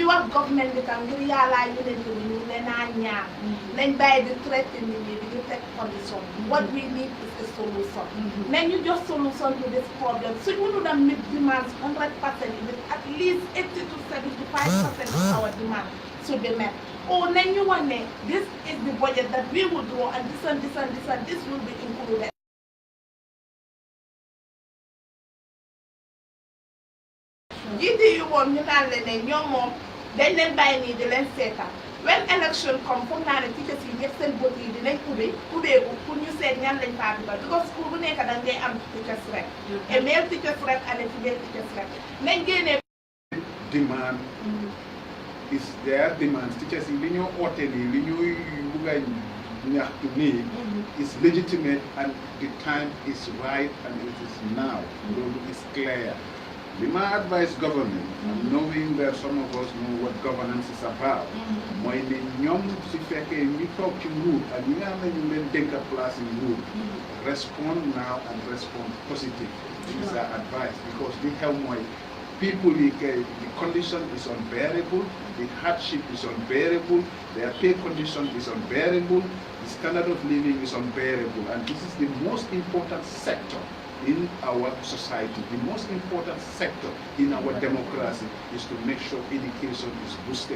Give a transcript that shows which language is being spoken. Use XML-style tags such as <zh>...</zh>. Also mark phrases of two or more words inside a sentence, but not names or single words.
<wo>wax government bi tam ngir yàllaa yeneen bi ñu ne naa ñaar nañ bàyyi di traité nit ñi di ñu teg condition</wo> <en>what we need is a solution</en> <wo>nañ ñu jox</wo> <en>solution to this problem</en> <wo>suñ mënu dem</wo> <en>meet demands 100% with at least 80 to 75% of our demand should be met</en> <wo>or nañ ñu wax ne</wo> <en>this is the budget that we will draw and this and this and this and this will be included</en> <wo>jiite yu moom ñu naan leen ne ñoom moom dañ leen bàyyi nii di leen seetaan</wo> <en>when election come</en> <wo>foog naa ne teachers yi ñëpp seen bët yi dinañ ubbeeku pour ñu seet ñan lañ faa dugal</wo> <en>because school</en> <wo>bu nekk da ngay am</wo> <en>teachers rek et male teachers rek and female teachers rek</en> <wo>nañ génnee</wo> <en>demand is their demands</en> <wo>teachers yi li ñoo oote nii li ñuy bugg a ñaxtu nii</wo> <en>is legitimate and the time is right and it is now</en> <wo>loolu</wo> <en>is clear. My advice government, knowing that some of us know what governance is about,</en> <wo>mooy ne ñoom su fekkee ñu toog ci nguur ak ñi nga xam ne ñu leen dénk place in nguur</wo> <en>respond now and respond positive. This is our advice because the</en> <wo>xew mooy</wo> <en>people the condition is unbearable, the hardship is unbearable, their pay condition is unbearable, the standard of living is unbearable, and this is the most important sector in our society. The most important sector in our democracy is to make sure education is boosted.</en>